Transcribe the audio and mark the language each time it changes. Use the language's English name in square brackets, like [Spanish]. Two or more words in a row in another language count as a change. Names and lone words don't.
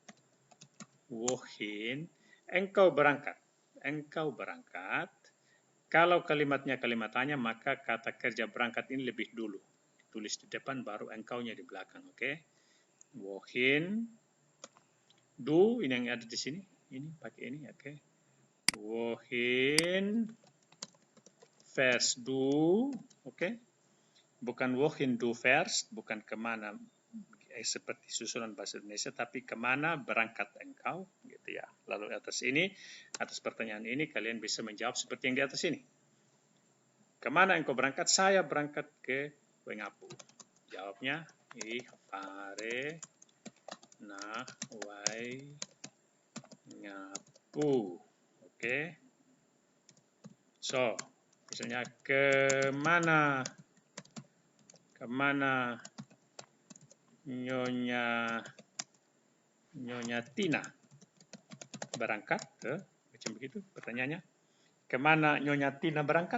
[Indonesian] Wohin, engkau berangkat. Engkau berangkat. Kalau kalimatnya kalimat tanya, maka kata kerja berangkat ini lebih dulu. Ditulis di depan, baru engkaunya di belakang. Oke? Wohin. Ini yang ada di sini. Ini, pakai ini. Oke? [German] Wohin. Fährst du, [Indonesian] oke? Bukan [German] wohin du fährst, [Indonesian] bukan kemana seperti susunan bahasa Indonesia, tapi kemana berangkat engkau, gitu ya. Lalu atas pertanyaan ini kalian bisa menjawab seperti yang di atas ini. Kemana engkau berangkat? Saya berangkat ke Wengapu. Jawabnya, [German] ich fahre nach Wengapu. [Indonesian] Oke. So, misalnya kemana kemana Nyonya Tina berangkat? Macam begitu pertanyaannya. Kemana Nyonya Tina berangkat?